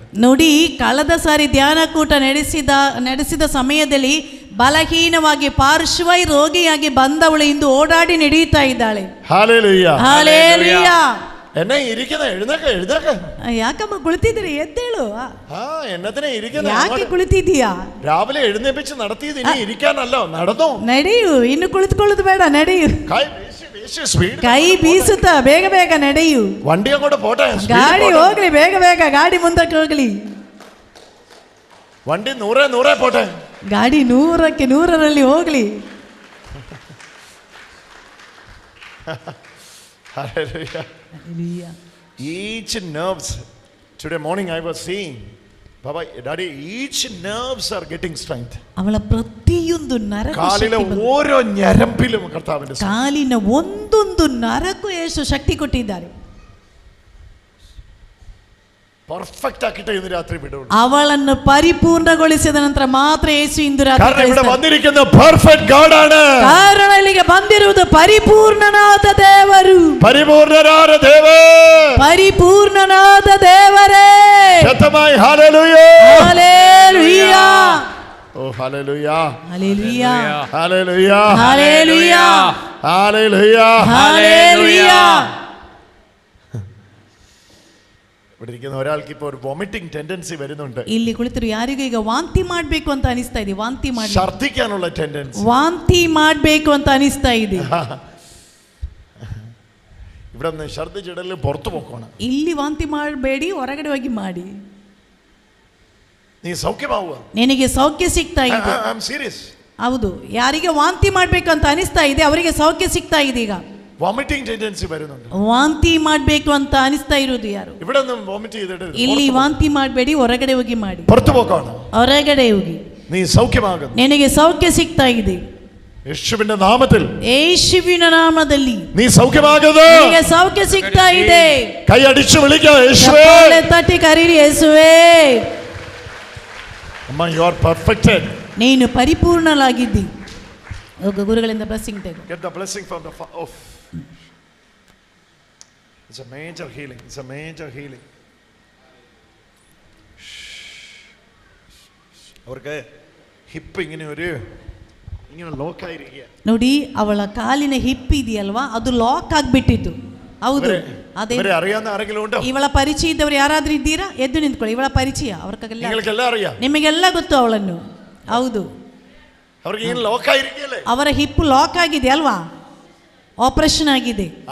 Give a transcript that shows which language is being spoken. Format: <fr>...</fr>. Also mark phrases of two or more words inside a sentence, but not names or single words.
<kn>ನೋಡಿ, ಕಳೆದ ಸಾರಿ ಧ್ಯಾನ ಕೂಟ ನಡೆಸಿದ ಸಮಯದಲ್ಲಿ ಬಲಹೀನವಾಗಿ ಪಾರ್ಶ್ವ ರೋಗಿಯಾಗಿ ಬಂದವಳು ಇಂದು ಓಡಾಡಿ ನಡೆಯುತ್ತಾ ಇದ್ದಾಳೆ.</kn> <ml>ഹല്ലേലൂയ.</ml> <kn>ಹಲ್ಲೆಲೂಯಾ.</kn> <ml>എന്നെ ഇരിക്കുന്ന എഴുന്നേക്ക്.</ml> <kn>ಯಾಕಮ್ಮ ಕುಳಿತಿದ್ದೀರಿ? ಎದ್ದೇಳು.</kn> <ml>എന്നതിനെ ഇരിക്കുന്ന</ml> <kn>ಯಾಕೆ ಕುಳಿತಿದ್ದೀಯಾ?</kn> <ml>രാവിലെ എഴുന്നേപ്പിച്ച് നടത്തിയത് ഇനി ഇരിക്കാനല്ലോ, നടന്നു.</ml> <kn>ನಡೆಯು, ಇನ್ನು ಕುಳಿತುಕೊಳ್ಳೋದು ಬೇಡ, ನಡೆಯು. ಕೈ ಬೀಸುತ್ತಾ ಬೇಗ ನಡೆಯು.</kn> <ml>വണ്ടി അങ്ങോട്ട് പോട്ടെ,</ml> <kn>ಗಾಡಿ ಹೋಗ್ಲಿ, ಬೇಗ ಗಾಡಿ ಮುಂದಕ್ಕೆ ಹೋಗ್ಲಿ.</kn> <ml>വണ്ടി 100 പോട്ടെ.</ml> <kn>ಗಾಡಿ 100ರಲ್ಲಿ ಹೋಗ್ಲಿ.</kn> <en>Hallelujah. Each nerves. Today morning I was seeing, Baba, Daddy, each nerves are getting strength.</en> <kn>ಅವಳ ಪ್ರತಿಯೊಂದು ನರಕೂ</kn> <ml>കാലിലെ ഓരോ ഞരമ്പിലും കർത്താവിന്റെ</ml> <kn>ಕಾಲಿನ ಒಂದೊಂದು ನರಕ್ಕೂ ಯೇಸು ಶಕ್ತಿ ಕೊಟ್ಟಿದ್ದಾರೆ.</kn> <ml>പെർഫെക്റ്റ് ആക്കിയിട്ട് ഇന്ന് രാത്രി വിടുള്ളൂ.</ml> <kn>അവളನ್ನು ಪರಿಪೂರ್ಣಗೊಳಿಸಿದ ನಂತರ ಮಾತ್ರ ಯೇಸು ಇಂದು ರಾತ್ರಿ</kn> <ml>കാരണം ഇവിടെ വന്നിരിക്കുന്ന</ml> <en>perfect God</en> <ml>ആണ്.</ml> <kn>ಕಾರಣ ಇಲ್ಲಿಗೆ ಬಂದಿರುವುದು ಪರಿಪೂರ್ಣನಾದ ದೇವರು.</kn> <ml>പരിപൂർണനായ ദേവൻ.</ml> <kn>ಪರಿಪೂರ್ಣನಾದ ದೇವರೇ.</kn> <ml>ശക്തമായി ഹല്ലേലൂയ. ഹല്ലേലൂയ. ഓ ഹല്ലേലൂയ. ഹല്ലേലൂയ. ഹല്ലേലൂയ. ഹല്ലേലൂയ. ഹല്ലേലൂയ. ഹല്ലേലൂയ. ഇവിടെ ഇരിക്കുന്ന ഒരാൾക്ക് ഇപ്പോൾ ഒരു</ml> <en>vomiting tendency</en> <ml>വരുന്നുണ്ട്.</ml> <kn>ಇಲ್ಲಿ ಕುಳಿತರು ಯಾರಿಗೂ ಈಗ ವಾಂತಿ ಮಾಡಬೇಕು ಅಂತ ಅನಿಸ್ತಾ ಇದೆ. ವಾಂತಿ ಮಾಡಿ</kn> <ml>ഛർദ്ദിക്കാനുള്ള ടെൻഡൻസി.</ml> <kn>ವಾಂತಿ ಮಾಡಬೇಕು ಅಂತ ಅನಿಸ್ತಾ ಇದೆ.</kn> <ml>ഇവിടെ നിന്ന് ഛർദ്ദിച്ചിടല് പുറത്തു പോക്കണം.</ml> <kn>ಇಲ್ಲಿ ವಾಂತಿ ಮಾಡಬೇಡಿ, ಹೊರಗಡೆ ಹೋಗಿ ಮಾಡಿ.</kn> <ml>നീ സൗഖ്യമാവുക.</ml> <kn>ನಿನಗೆ ಸೌಖ್ಯ ಸಿಗ್ತಾ ಇದೆ.</kn> <en>I am serious.</en> <kn>ಹೌದು, ಯಾರಿಗೆ ವಾಂತಿ ಮಾಡಬೇಕು ಅಂತ ಅನಿಸ್ತಾ ಇದೆ ಅವರಿಗೆ ಸೌಖ್ಯ ಸಿಗ್ತಾ ಇದೆ. ಈಗ</kn> <en>vomiting tendency</en> <ml>വരുന്നുണ്ട്.</ml> <kn>ವಾಂತಿ ಮಾಡಬೇಕು ಅಂತ ಅನಿಸ್ತಾ ಇರೋದು ಯಾರು?</kn> <ml>ഇവിടെ നിന്ന് വോമിറ്റ് ചെയ്തിട്ട്</ml> <kn>ಇಲ್ಲಿ ವಾಂತಿ ಮಾಡಬೇಡಿ, ಹೊರಗಡೆ ಹೋಗಿ ಮಾಡಿ.</kn> <ml>പുറത്തു പോക്കണം.</ml> <kn>ಹೊರಗಡೆ ಹೋಗಿ.</kn> <ml>നീ സൗഖ്യമാകും.</ml> <kn>ನಿನಗೆ ಸೌಖ್ಯ ಸಿಗ್ತಾ ಇದೆ.</kn> <ml>യേശുവിന്റെ നാമത്തിൽ.</ml> <kn>ಯೇಸುವಿನ ನಾಮದಲ್ಲಿ</kn> <ml>നീ സൗഖ്യമാകുന്നു.</ml> <kn>ನಿನಗೆ ಸೌಖ್ಯ ಸಿಗ್ತಾ ಇದೆ.</kn> <ml>കൈ അടിച്ചു വിളിക്കുക, യേശുവേ.</ml> <kn>ಚಪ್ಪಾಳೆ ತಟ್ಟಿ ಕರೀರಿ, ಯೇಸುವೇ. ಅಮ್ಮ,</kn> <en>you are perfected.</en> <kn>ನೀನು ಪರಿಪೂರ್ಣಲಾಗಿದ್ದಿ. ಹೋಗು, ಗುರುಗಳಿಂದ ಬ್ಲೆಸ್ಸಿಂಗ್ ತೆಗೋ.</kn> <en>Get the blessing from the off. It's a major healing. It's a major healing.</en> <ml>അവർക്ക് ഹിപ്പ് ഇങ്ങനെ ലോക്ക് ആയിരിക്കുക.</ml> <kn>ನೋಡಿ, ಅವಳ ಕಾಲಿನ ಹಿಪ್ ಇದೆಯಲ್ವಾ, ಅದು ಲಾಕ್ ಆಗಿಬಿಟ್ಟಿತ್ತು. ಹೌದು, ಅದೇ</kn> <ml>അറിയാവുന്ന ആരെങ്കിലും ഉണ്ടോ?</ml> <kn>ಇವಳ ಪರಿಚಯ ಇದ್ದವರು ಯಾರಾದ್ರೂ ಇದ್ದೀರಾ? ಎದ್ದು ನಿಂತ್ಕೊಳ್ಳಿ. ಇವಳ ಪರಿಚಯ ನಿಮಗೆಲ್ಲ അറിയാം. ನಿಮಗೆಲ್ಲ ಗೊತ್ತು ಅವಳನ್ನು. ಹೌದು,</kn> <ml>അവർക്ക് ഇങ്ങനെ ലോക്ക് ആയിരിക്കല്ലേ?</ml> <kn>ಅವರ</kn> <en>hip lock</en> <kn>ಆಗಿದೆ ಅಲ್ವಾ, ಆಪರೇಷನ್ ಆಗಿದೆ.</kn>